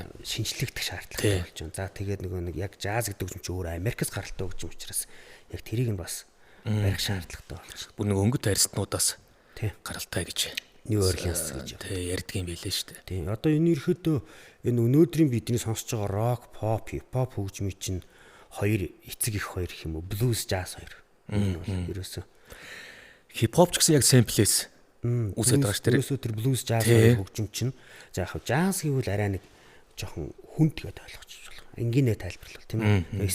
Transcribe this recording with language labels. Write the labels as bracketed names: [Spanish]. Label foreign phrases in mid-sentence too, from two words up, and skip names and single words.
[Mongolian] шинжлэхдэх шаардлагатай болж байна. За тэгээд нөгөө нэг яг жаз гэдэг юм чи өөр Америкс гаралтай хөгжим учраас яг тэрийг нь бас барих шаардлагатай болж. Бүр нэг өнгөт арьснуудаас тий гаралтай гэж New Orleans гэж тий ярьдаг юм байлээ шүү дээ. Тий одоо энэ ерөөдөө энэ өнөөдрийн бидний сонсож байгаа [English] rock, pop, hip hop [Mongolian] хөгжмийн чинь хоёр эцэг их хоёр гэх юм уу [English] blues, jazz [Mongolian] хоёр. Энэ бол ерөөсөө [English] hip hop [Mongolian] ч гэсэн яг sample-с үсэж байгаа ш тэр. Ерөөсөө тэр [English] blues, jazz [Mongolian] хоёр хөгжим чинь за яг jazz гэвэл арай нэг жоохон хүнд гэдээ ойлгочих болох. Энгийнэ тайлбарлал тийм ээ.